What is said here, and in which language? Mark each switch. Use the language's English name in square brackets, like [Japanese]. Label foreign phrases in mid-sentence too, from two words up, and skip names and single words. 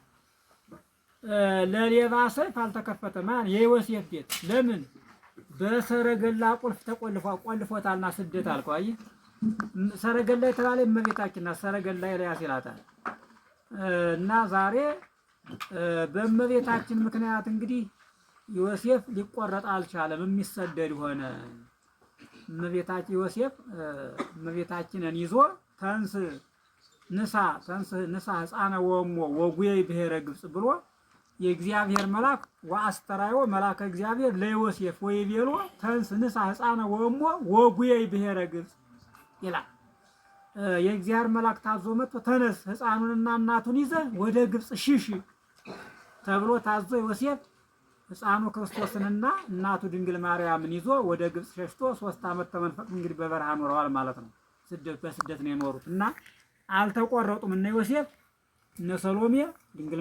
[Amharic] ለሌባ ሰይፍ አልተከፈተም። የዮሴፍ ቤት ለምን በሰረገላ ቁልፍ ቆልፎታልና ስደት አልከው። አየህ ሰረገላ የተባለ እመቤታችን ናት። ሰረገላ ኤልያስ ይላታል እና ዛሬ በእመቤታችን ምክንያት እንግዲህ ዮሴፍ ሊቆረጥ አልቻለም፣ የሚሰደድ ሆነ። ዮሴፍ እመቤታችንን ይዞ [Geez] ተንስ ንሳ ሕፃነ ወሞ ወጉየ ብሔረ ግብጽ [Amharic] ብሎ የእግዚአብሔር መልአክ [Geez] ወአስተራዮ መልአከ እግዚአብሔር ለዮሴፍ ወይቤሎ ተንስ ንሳ ሕፃነ ወሞ ወጉየ ብሔረ ግብጽ [Amharic] ይላል። የእግዚአብሔር መልአክ ታዞ መጥቶ ተነስ ሕፃኑንና እናቱን ይዘህ ወደ ግብጽ ሽሽ ተብሎ ታዞ ዮሴፍ ሕፃኑ ክርስቶስንና እናቱ ድንግል ማርያምን ይዞ ወደ ግብጽ ሸሽቶ 3 ዓመት ተመንፈቅ እንግዲህ በበረሃ ኖረዋል ማለት ነው። በስደት ነው የኖሩት እና አልተቆረጡም። እነ ዮሴፍ እነ ሰሎሜ ድንግል